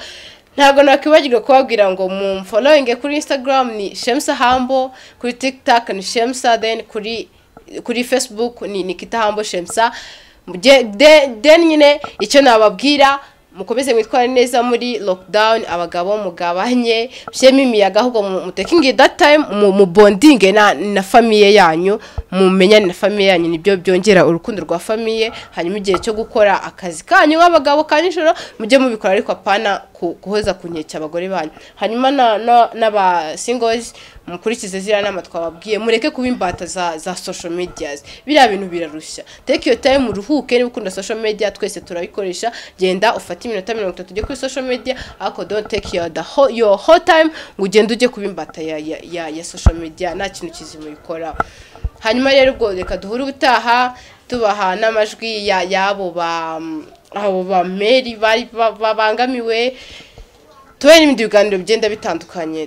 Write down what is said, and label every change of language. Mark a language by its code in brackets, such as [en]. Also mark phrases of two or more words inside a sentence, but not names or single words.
[rw] Ntabwo nakwibagirwa kubabwira ngo following kuri Instagram ni Shemsa Hambo, kuri TikTok ni Shemsa, then kuri Facebook ni Nikita Hambo Shemsa. Then nyine icyo nababwira mukomeze mwitware neza muri lockdown, abagabo mugabanye byeme imiyaga ahubwo mutekinge [en] that time [rw] mu bonding na famille yanyu, mumenyane na famille yanyu, nibyo byongera urukundo rwa famille. Hanyuma igihe cyo gukora akazi kanyu nk'abagabo kanishoro mujye mubikora ariko apana kuhoza kunyecya abagore banyu. Hanyuma n'aba singles mukurikize zira nama twababwiye mureke kuba imbata za [en] social medias, [rw] biriya bintu birarushya. [en] Take your time [rw] muruhuke, niba ukunda [en] social media [rw] twese turabikoresha, genda ufate iminota 30 ujye kuri [en] social media, [rw] ariko [en] don't take your whole time [rw] ngo ugende ujye kuba imbata ya [en] social media, [rw] nta kintu kizima bikora. Hanyuma rero ubwo reka duhure ubutaha tubaha n'amajwi yabo ba Mary babangamiwe, tuwe n'ibindi biganiro bigenda bitandukanye.